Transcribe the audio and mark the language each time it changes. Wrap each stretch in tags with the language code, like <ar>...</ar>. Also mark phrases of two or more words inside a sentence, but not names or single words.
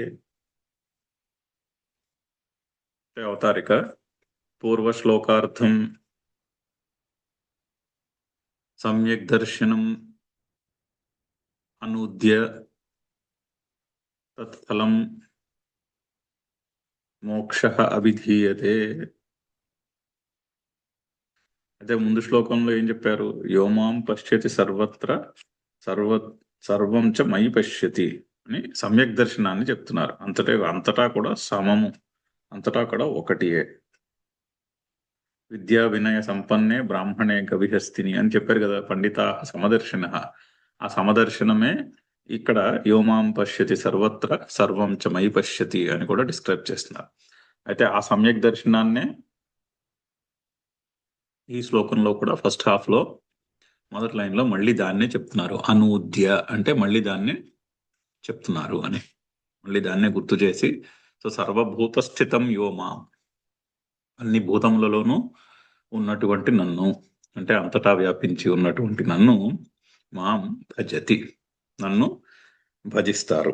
<sa>అవతారిక పూర్వశ్లోకార్థం సమ్యక్ దర్శనం అనూద్య తత్ఫలం మోక్షః అభిధీయతే.</sa> <te>అయితే ముందు శ్లోకంలో ఏం చెప్పారు,</te> <sa>యోమాం పశ్యతి సర్వత్ర సర్వం చ మయి పశ్యతి</sa> <te>అని సమ్యక్ దర్శనాన్ని చెప్తున్నారు. అంతటా కూడా సమము, అంతటా కూడా ఒకటియే.</te> <sa>విద్యా వినయ సంపన్నే బ్రాహ్మణే గవిహస్తిని</sa> <te>అని చెప్పారు కదా</te> <sa>పండితా సమదర్శన.</sa> <te>ఆ సమదర్శనమే ఇక్కడ</te> <sa>యోమాం పశ్యతి సర్వత్ర సర్వం చ మయి పశ్యతి</sa> <te>అని కూడా డిస్క్రైబ్ చేస్తున్నారు. అయితే ఆ సమ్యక్ దర్శనాన్నే ఈ శ్లోకంలో కూడా</te> <en>first half</en> <te>లో మొదటి లైన్ లో మళ్ళీ దాన్నే చెప్తున్నారు. అనూద్య అంటే మళ్ళీ దాన్నే చెప్తున్నారు అని, మళ్ళీ దాన్నే గుర్తు చేసి, సో</te> <sa>సర్వభూత స్థితం యోమా,</sa> <te>అన్ని భూతములలోనూ ఉన్నటువంటి నన్ను, అంటే అంతటా వ్యాపించి ఉన్నటువంటి నన్ను</te> <sa>మాం భజతి,</sa> <te>నన్ను భజిస్తారు.</te>